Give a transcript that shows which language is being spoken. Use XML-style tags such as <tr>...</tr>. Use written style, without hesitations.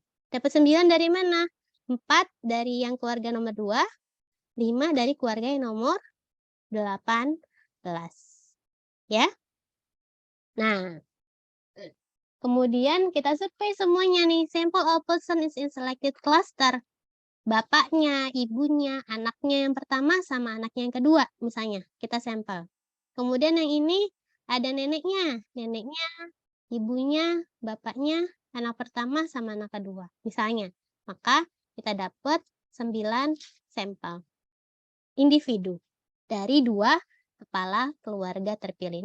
<id>Dapat 9 dari mana? 4 dari yang keluarga nomor 2, 5 dari keluarga yang nomor 18. Ya? Nah, kemudian kita survei semuanya nih.</id> <en>Sample all person is in selected cluster.</en> <id>Bapaknya, ibunya, anaknya yang pertama sama anaknya yang kedua misalnya. Kita sampel. Kemudian yang ini ada neneknya. Neneknya, ibunya, bapaknya, anak pertama sama anak kedua misalnya. Maka kita dapat 9 sampel individu dari 2 kepala keluarga terpilih.</id>